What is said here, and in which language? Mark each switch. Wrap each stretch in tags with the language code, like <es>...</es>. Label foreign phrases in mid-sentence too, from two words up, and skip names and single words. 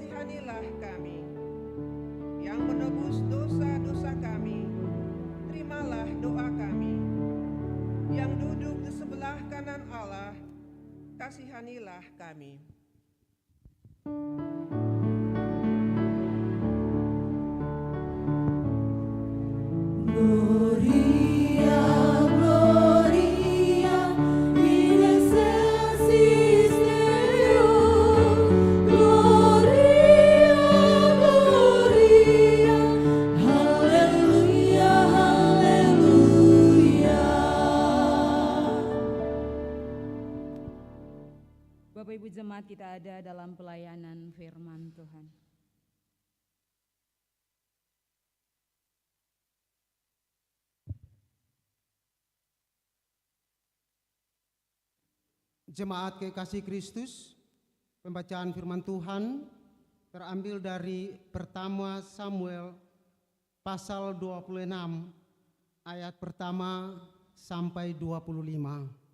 <id>kasihanilah kami. Yang menebus dosa-dosa kami, terimalah doa kami. Yang duduk di sebelah kanan Allah, kasihanilah kami.</id> <la>Gloria, Gloria, in excelsis Deo. Gloria, Gloria,</la> <he>הללויה, הללויה.</he> <id>Bapak Ibu Jemaat, kita ada dalam pelayanan firman Tuhan. Jemaat kekasih Kristus, pembacaan firman Tuhan terambil dari pertama Samuel pasal 26 ayat pertama sampai 25.</id>